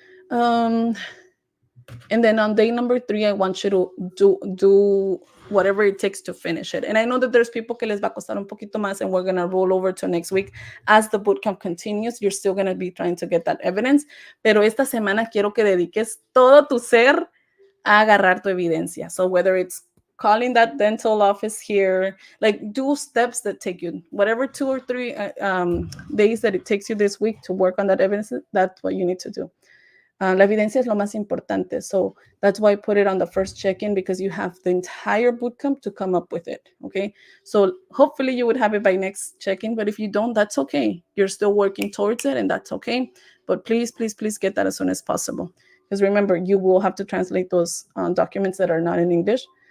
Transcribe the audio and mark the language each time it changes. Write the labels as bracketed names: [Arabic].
[English] And then on day number 3, I want you to do whatever it takes to finish it. And I know that there's people [Spanish] que les va a costar un poquito más, [English] and we're going to roll over to next week. As the bootcamp continues, you're still going to be trying to get that evidence. [Spanish] Pero esta semana quiero que dediques todo tu ser a agarrar tu evidencia. [English] So whether it's calling that dental office here, like do steps that take you, whatever 2 or 3 days that it takes you this week to work on that evidence, that's what you need to do. [Spanish] La evidencia es lo más importante. [English] So that's why I put it on the first check-in, because you have the entire bootcamp to come up with it, okay? So hopefully you would have it by next check-in, but if you don't, that's okay. You're still working towards it, and that's okay. But please, please, please get that as soon as possible. Because remember, you will have to translate those documents that are not in English.